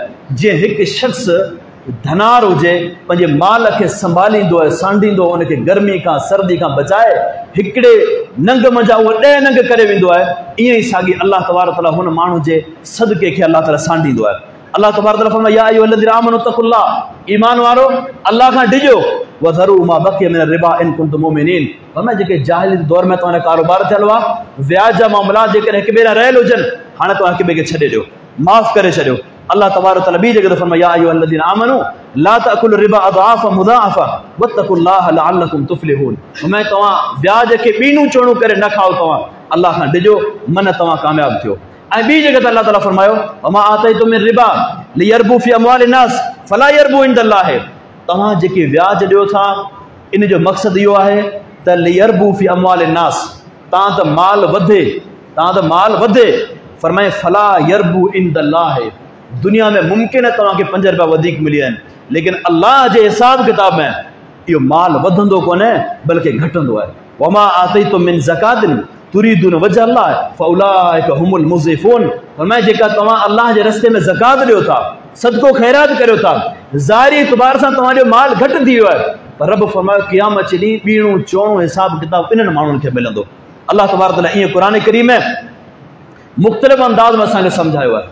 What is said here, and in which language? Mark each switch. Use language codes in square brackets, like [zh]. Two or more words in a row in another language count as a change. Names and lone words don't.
[sd] जीअं हिकु शख़्स धनार हुजे पंहिंजे माल खे संभालींदो ऐं सांडींदो, उनखे गर्मी खां सर्दी खां बचाए हिकिड़े नंग मंझां उहो 10 नंग करे वेंदो आहे, ईअं ई साॻी [ar] الله تبارك تعالى [sd] हुन माण्हू जे सदके खे अलाह ताला सांडींदो आहे। [ar] الله تبارك تعالى फरमाए يا أيها الذين آمنوا اتقوا الله, [sd] ईमान वारो अलाह खां डिॼो, [ar] وذروا ما بقي من الربا إن كنتم مؤمنين. [sd] फरमाए जेके जाहिली दौर में तव्हांजा कारोबार थियल हुआ, व्याज जा मामला जेकॾहिं हिक ॿिए सां रहियल हुजनि, हाणे तव्हां हिक ॿिए खे छॾे ॾियो, माफ़ करे छॾियो। [ar] الله تبارك تعالى [sd] ॿी जॻह ते फरमाए [ar] يا أيها الذين آمنوا لا تأكلوا الربا أضعافا مضاعفة واتقوا الله لعلكم تفلحون. [sd] फरमाए तव्हां व्याज खे ॿीणूं चोणूं करे न खाओ, तव्हां अल्लाह खां डिॼो, मन तव्हां कामयाब थियो। ऐं ॿी जॻह ते [ar] الله تعالى फरमायो وما آتيتم من ربا ليربو في أموال الناس فلا يربو عند الله. [sd] तव्हां जेके व्याज ॾियो था इन जो मक़सदु इहो आहे त [ar] ليربو في أموال الناس, [sd] तव्हां त माल वधे, तव्हां त माल वधे। [ar] फरमाए فلا يربو عند الله, [sd] दुनिया में मुमकिन है तव्हांखे 5 रुपया वधीक मिली आहिनि, लेकिन अल्लाह जे हिसाब किताब में इहो माल वधंदो कोन्हे बल्कि घटंदो आहे। [ar] وما آتيتم من زكاة تريدون وجه الله فأولئك هم المضعفون. [sd] फरमाए जेका तव्हां अल्लाह जे रस्ते में ज़कात ॾियो था, सदको ख़ैरात करियो था, ज़ाहिरी एतबार सां तव्हांजो माल घटि थी वियो आहे, पर रब फरमायो क़यामत जे ॾींहुं ॿीणूं चोणूं हिसाब किताब इन्हनि माण्हुनि खे मिलंदो। [ar] الله تبارك تعالى [sd] ईअं क़ुरान करीम में मुख़्तलिफ़ अंदाज़ में असांखे सम्झायो आहे।